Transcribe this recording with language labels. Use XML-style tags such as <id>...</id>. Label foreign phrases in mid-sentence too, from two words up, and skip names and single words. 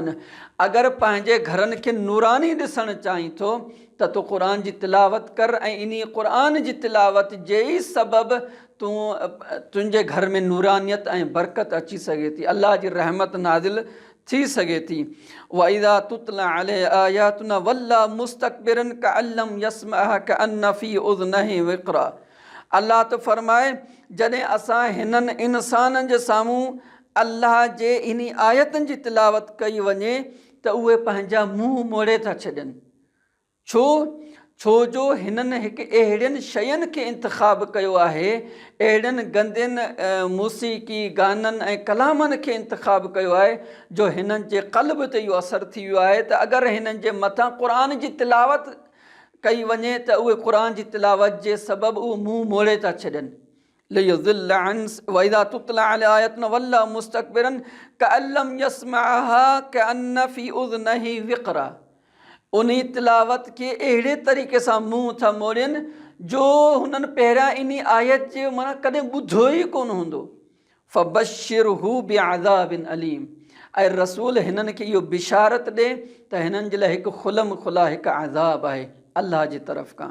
<sd>अगरि पंहिंजे घरनि खे नूरानी ॾिसणु चाहीं थो, त तूं क़ुर जी तिलावत कर, ऐं इन क़ुर जी तिलावत जे ई सबबु तुंहिंजे घर में नूरानियत ऐं बरकत अची सघे थी, अल्लाह जी रहमत नाज़िल थी सघे थी।</sd> <ar>وإذا تتلى عليه آياتنا ولى مستكبرا كأن لم يسمعها كأن في أذنيه وقرا.</ar> <sd>अल्लाह त फरमाए जॾहिं असां हिननि इंसाननि जे साम्हूं अल्लाह जे इन आयतुनि जी तिलावत कई वञे त उहे पंहिंजा मुंहुं मोड़े था छॾनि। छो जो हिननि हिकु अहिड़ियुनि शयुनि खे इंतिखाब कयो आहे, अहिड़ियुनि गंदियुनि मूसीक़ी गाननि ऐं कलामनि खे इंतिखाब कयो आहे जो हिननि जे क़ल्ब ते इहो असरु थी वियो आहे त अगरि हिननि जे मथां क़ुर जी तिलावत कई वञे त उहे क़ुर जी तिलावत जे सबबु उहो मुंहुं मोड़े था छॾनि।</sd> <ar>ليضل عن وإذا تتلى عليه آياتنا ولى مستكبرا كأن لم يسمعها كأن في أذنيه وقرا.</ar> <sd>उन तिलावत खे अहिड़े तरीक़े सां मुंहुं था मोड़नि जो हुननि पहिरियां इन आयत जे माना कॾहिं ॿुधो ई कोन हूंदो।</sd> <ar>فبشره بعذاب أليم.</ar> <sd>ऐं रसूल हिननि खे इहो बिशारत ॾे त हिननि जे लाइ हिकु खुलम खुला हिकु अज़ाब आहे अल्लाह जी तरफ़ खां।</sd>